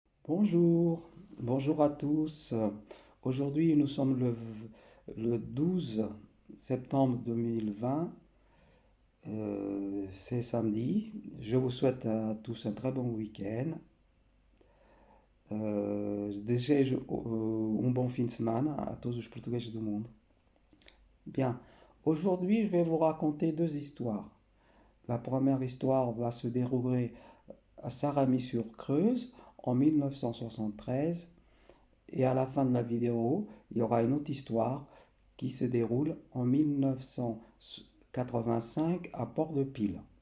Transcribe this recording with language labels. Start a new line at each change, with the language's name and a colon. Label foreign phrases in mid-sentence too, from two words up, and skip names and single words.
French: Bonjour, bonjour à tous. Aujourd'hui, nous sommes le 12 septembre 2020. C'est samedi. Je vous souhaite à tous un très bon week-end.
Portuguese: Desejo bom fim de semana a todos os portugueses do mundo.
French: Bien, aujourd'hui, je vais vous raconter deux histoires. La première histoire va se dérouler à Sarami-sur-Creuse en 1973. Et à la fin de la vidéo, il y aura une autre histoire qui se déroule en 1985 à Port-de-Pile.